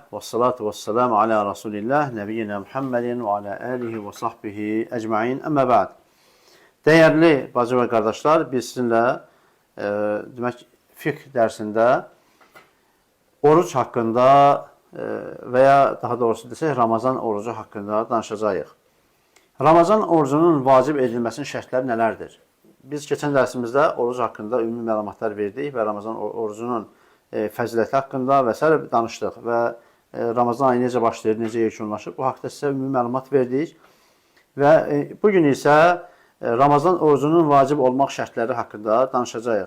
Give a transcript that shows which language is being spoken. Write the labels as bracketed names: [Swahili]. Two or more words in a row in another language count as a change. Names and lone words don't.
[Arabic] والصلاة والسلام على رسول الله نبينا محمد وعلى آله وصحبه أجمعين. أما بعد. [Turkish] Değerli bacı ve kardeşler, biz sizinle demek fiqh dersinde oruç hakkında [Azerbaijani] veya daha doğrusu desək Ramazan orucu hakkında danışacağıq. Ramazan orucunun vacib edilməsinin şərtləri nələrdir? Biz keçən dərsimizdə oruc haqqında ümumi məlumatlar verdik və Ramazan orucunun fəziləti haqqında və s. danışdıq və Ramazan ayı necə başlayır, necə yekunlaşır, bu haqda sizə ümumi məlumat verdik və bugün isə Ramazan orucunun vacib olmaq şərtləri haqqında danışacağıq.